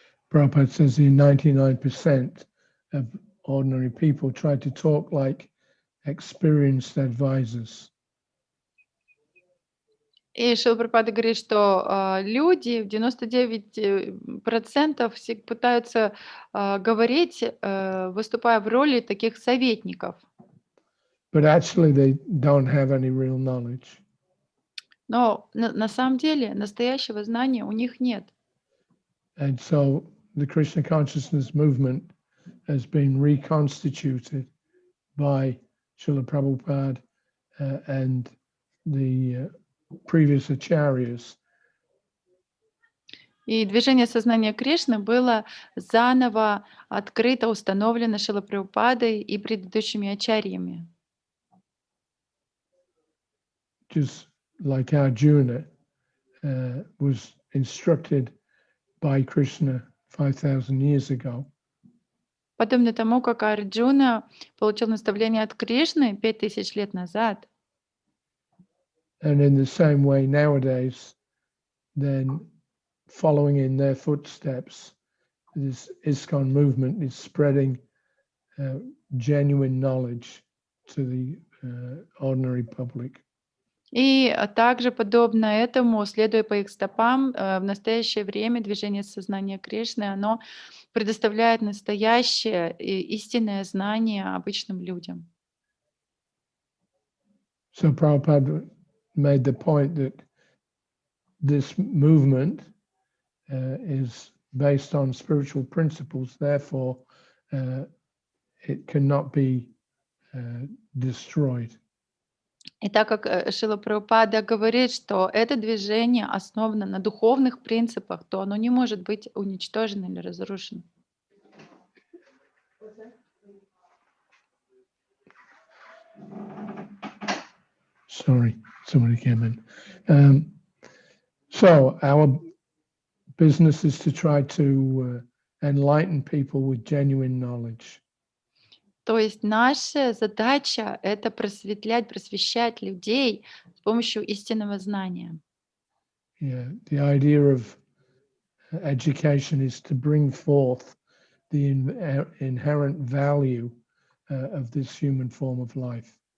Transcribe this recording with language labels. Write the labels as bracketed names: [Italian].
[English] Prabhupada says the 99% of ordinary people try to talk like experienced advisors. [Russian] И Шрила Прабхупада говорит, что люди в 99% пытаются говорить, выступая в роли таких советников. [English] But actually they don't have any real knowledge. [Russian] Но на самом деле настоящего знания у них нет. [English] And so the Krishna consciousness movement has been reconstituted by Srila Prabhupada and the previous acharyas. [Russian] И движение сознания Кришны было заново открыто, установлено Шрилой Прабхупадой и предыдущими ачарьями. [English] Just like Arjuna was instructed by Krishna 5,000 years ago. [Russian] Подобно тому, как Арджуна получил наставление от Кришны 5000 лет назад. [English] And in the same way nowadays, then following in their footsteps, this ИСККОН movement is spreading genuine knowledge to the ordinary public. [Russian] И также подобно этому, следуя по их стопам, в настоящее время движение сознания Кришны, оно предоставляет настоящее и истинное знание обычным людям. [English] So Prabhupada made the point that this movement is based on spiritual principles, therefore it cannot be destroyed. [Russian] И так как Шрила Прабхупада говорит, что это движение основано на духовных принципах, то оно не может быть уничтожено или разрушено. [English] Sorry, somebody came in. So our business is to try to enlighten people with genuine knowledge. [Russian] То есть наша задача — это просветлять, просвещать людей с помощью истинного знания. [English] Yeah, the idea of education is to bring forth the inherent value of this human form of life.